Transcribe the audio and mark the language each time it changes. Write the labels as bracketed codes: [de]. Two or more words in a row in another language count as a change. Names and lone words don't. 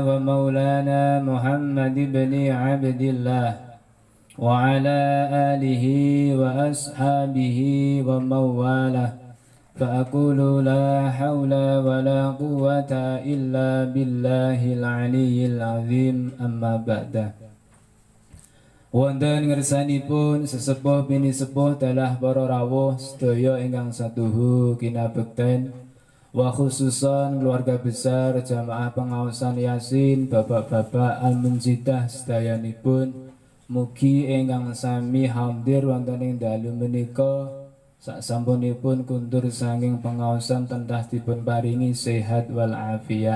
[ar] ومولانا محمد بن عبد الله وعلى آله وأصحابه ومن والاه فأقول لا حول ولا قوة إلا بالله العلي العظيم أما بعد. [jv] Wonten ngersanipun sesepuh bini sepuh telah para rawuh sedaya ingkang satuhu kinabekten [ar] وخصوصا [id] keluarga besar [jv] jamaah pengaosan Yasin bapak-bapak al-munjidah sedayanipun mugi ingkang sami hadir wonten ing dalu menika saksampunipun kundur saking pengaosan tendah dipun paringi sehat wal afiat.